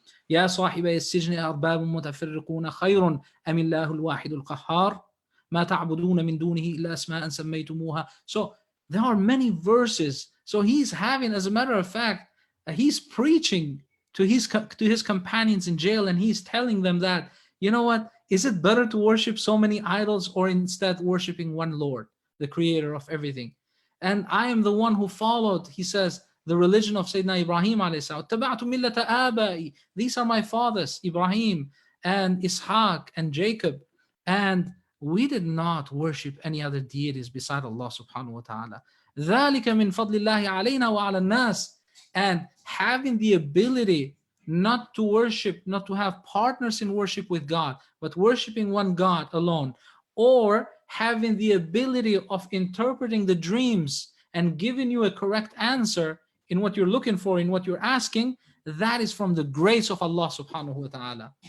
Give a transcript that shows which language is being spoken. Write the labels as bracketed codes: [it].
[ar] يا صاحبي السجن أرباب متفرقون خير أم الله الواحد القهار ما تعبدون من دونه إلا أسماء سميتموها. [en] So there are many verses. So he's having, as a matter of fact, he's preaching to his companions in jail, and he's telling them that, you know what, is it better to worship so many idols or instead worshiping one Lord, the creator of everything? And I am the one who followed, he says, the religion of Sayyidina Ibrahim alayhi salam. [ar] اتبعت ملة آبائي. [en] These are my fathers, Ibrahim and Ishaq and Jacob. And we did not worship any other deities beside Allah subhanahu wa ta'ala. [ar] ذلك من فضل الله علينا وعلى الناس. [en] And having the ability not to worship, not to have partners in worship with God, but worshiping one God alone, or having the ability of interpreting the dreams and giving you a correct answer in what you're looking for, in what you're asking, that is from the grace of Allah subhanahu wa ta'ala.